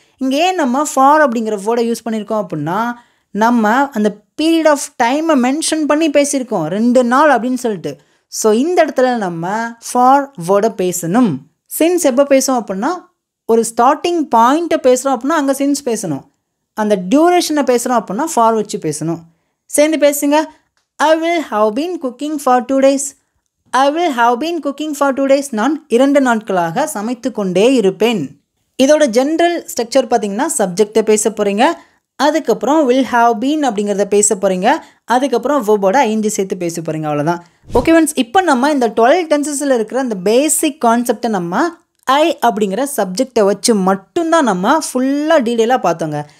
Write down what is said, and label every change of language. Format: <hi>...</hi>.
<ta>இங்கே ஏன் நம்ம ஃபார் அப்படிங்கிற வேர்டை யூஸ் பண்ணியிருக்கோம் அப்படின்னா நம்ம அந்த பீரியட் ஆஃப் டைமை மென்ஷன் பண்ணி பேசியிருக்கோம், 2 நாள் அப்படின்னு சொல்லிட்டு. ஸோ இந்த இடத்துல நம்ம ஃபார் வேர்டை பேசணும். சின்ஸ் எப்போ பேசுவோம் அப்படின்னா ஒரு ஸ்டார்டிங் பாயிண்ட்டை பேசுகிறோம் அப்படின்னா அங்கே சின்ஸ் பேசணும். அந்த டியூரேஷனை பேசுகிறோம் அப்படின்னா ஃபார் வச்சு பேசணும். சேர்ந்து பேசுங்க.</ta> <en>I will have been cooking for 2 days. I will have been cooking for 2 days.</en> <ta>நான் 2 நாட்களாக சமைத்து கொண்டே இருப்பேன். இதோட ஜென்ரல் ஸ்ட்ரக்சர் பார்த்தீங்கன்னா சப்ஜெக்டை பேச போகிறீங்க, அதுக்கப்புறம்</ta> <en>will have been</en> <ta>அப்படிங்கிறத பேச போகிறீங்க, அதுக்கப்புறம் verb-ஓட ing சேர்த்து பேச போகிறீங்க. அவ்வளோதான். ஓகே ஃப்ரெண்ட்ஸ், இப்போ நம்ம இந்த 12 டென்சஸில் இருக்கிற அந்த பேசிக் கான்செப்டை நம்ம ஐ அப்படிங்கிற சப்ஜெக்டை வச்சு மட்டும்தான் நம்ம ஃபுல்லாக டீட்டெயிலாக பார்த்தோங்க.</ta>